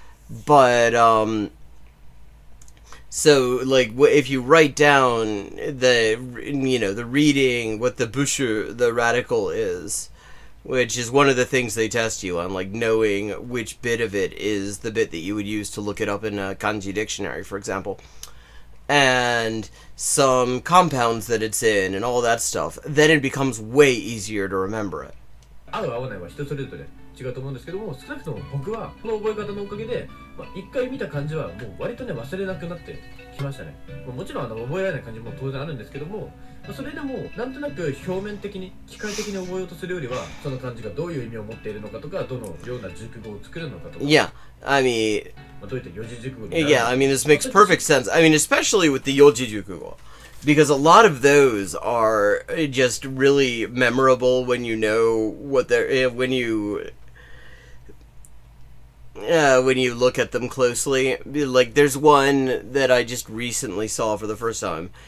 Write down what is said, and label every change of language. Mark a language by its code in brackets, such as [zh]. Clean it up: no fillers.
[en] But, so, like, if you write down the, you know, the reading, what the bushu, the radical is, which is one of the things they test you on, like, knowing which bit of it is the bit that you would use to look it up in a kanji dictionary, for example, and some compounds that it's in, and all that stuff, then it becomes way easier to remember it. [ja] 合う合わないは人それぞれ違うと思うんですけども、少なくとも僕はこの覚え方のおかげで、一回見た漢字はもう割とね忘れなくなってきましたね。もちろん覚えられない漢字も当然あるんですけども、それでもなんとなく表面的に機械的に覚えようとするよりは、その漢字がどういう意味を持っているのかとか、どのような熟語を作るのかとか。 [en] Yeah, I mean, [ja] どういった四字熟語になるのか。 [en] yeah, I mean, this makes perfect sense. I mean, especially with the yoji jukugo. Because a lot of those are just really memorable when you know what they're, when you when you look at them closely. Like, there's one that I just recently saw for the first time.